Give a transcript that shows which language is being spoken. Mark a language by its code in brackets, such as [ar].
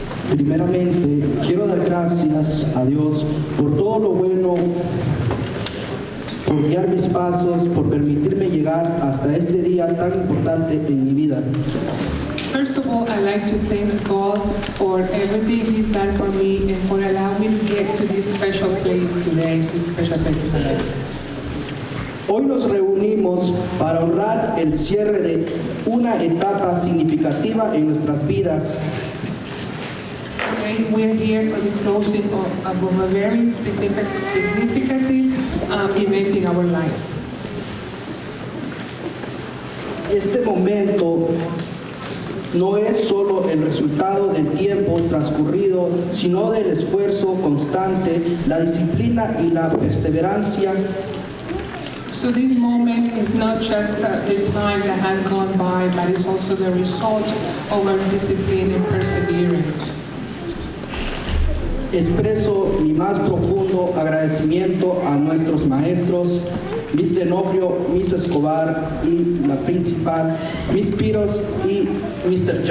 [es] Primeramente, quiero dar gracias a Dios por todo lo bueno, por guiar mis pasos, por permitirme llegar hasta este día tan importante en mi vida. [en] First of all, I'd like to thank God for everything He's done for me and for allowing me to get to this special place today, this special place in my life. [es] Hoy nos reunimos para honrar el cierre de una etapa significativa en nuestras vidas. [en] Today we're here for the closing of a very significant event in our lives. [es] Este momento no es solo el resultado del tiempo transcurrido, sino del esfuerzo constante, la disciplina y la perseverancia. [en] So this moment is not just the time that has gone by, but it's also the result of our discipline and perseverance. [es] Expreso mi más profundo agradecimiento a nuestros maestros, Miss Denofrio, Miss Escobar y la principal, Miss Piros y Mr.